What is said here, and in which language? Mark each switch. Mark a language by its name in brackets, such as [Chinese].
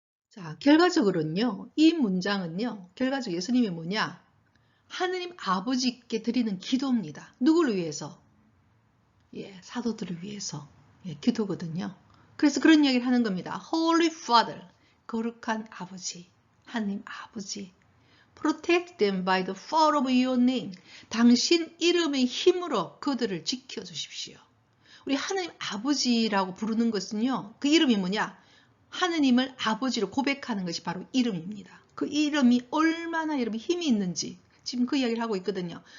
[Korean] 자, 결과적으로는요, 이 문장은요, 결과적으로 예수님이 뭐냐? 하느님 아버지께 드리는 기도입니다. 누구를 위해서? 예, 사도들을 위해서. 예, 기도거든요. 그래서 그런 이야기를 하는 겁니다. [English] Holy Father, [Korean] 거룩한 아버지, 하느님 아버지. [English] Protect them by the power of your name. [Korean] 당신 이름의 힘으로 그들을 지켜주십시오. 우리 하느님 아버지라고 부르는 것은요, 그 이름이 뭐냐? 하느님을 아버지로 고백하는 것이 바로 이름입니다. 그 이름이 얼마나 여러분 힘이 있는지 지금 그 이야기를 하고 있거든요.